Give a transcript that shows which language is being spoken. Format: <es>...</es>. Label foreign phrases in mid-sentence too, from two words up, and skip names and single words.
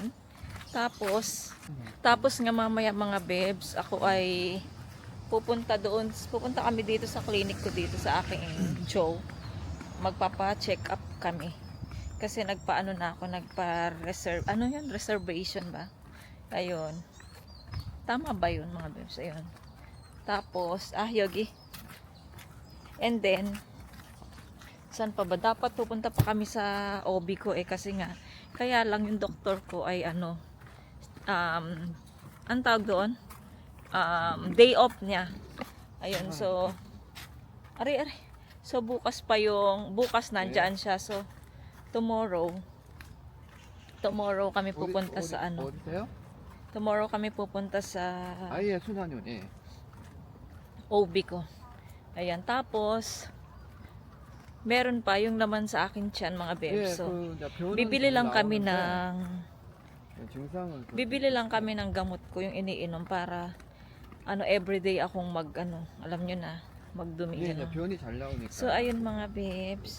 <tl>Tapos nga mamaya mga bebs, ako ay pupunta kami dito sa clinic ko dito sa aking Joe. Magpapa-check up kami. Kasi nagpa-reserve, reservation ba? Ayun. Tama ba yun mga bebs? Ayun. Tapos,</tl> <en>yogi. And then,</en> <tl>saan pa ba? Dapat pupunta pa kami sa OB ko kasi nga, kaya lang yung doktor ko ay ang tawag doon? Day off niya. Ayun, so, aray. So, bukas nandyan siya. So, tomorrow kami pupunta sa</tl> <ko>어디세요?</ko> <tl>Tomorrow kami pupunta sa</tl> <ko>아예 순환이요. 예.</ko> <tl>OB ko. Ayan, tapos meron pa yung laman sa akin tiyan mga bebs. So, bibili lang kami ng gamot ko yung iniinom para everyday akong alam nyo na, magdumi.</tl> <ko>예, 변이 잘 나오니까.</ko> <tl>So, ayun mga babes.</tl>